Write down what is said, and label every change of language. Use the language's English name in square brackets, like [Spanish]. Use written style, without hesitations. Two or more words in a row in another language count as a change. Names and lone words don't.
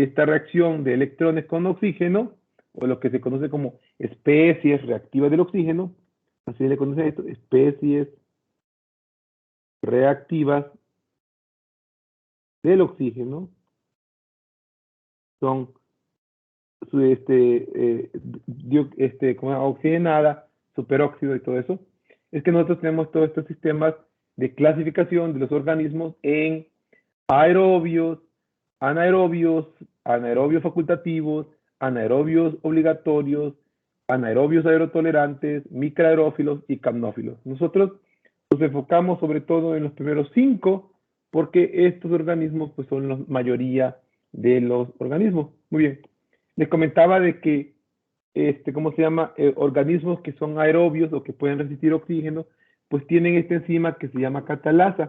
[Spanish] esta reacción de electrones con oxígeno, o lo que se conoce como especies reactivas del oxígeno, así se le conoce a esto, especies reactivas del oxígeno, son como oxigenada, superóxido y todo eso. Es que nosotros tenemos todos estos sistemas de clasificación de los organismos en aerobios, anaerobios, anaerobios facultativos, anaerobios obligatorios, anaerobios aerotolerantes, microaerófilos y capnófilos. Nosotros nos enfocamos sobre todo en los primeros 5, porque estos organismos pues, son la mayoría de los organismos. Muy bien. Les comentaba de que, ¿cómo se llama? Organismos que son aerobios o que pueden resistir oxígeno, pues tienen esta enzima que se llama catalasa.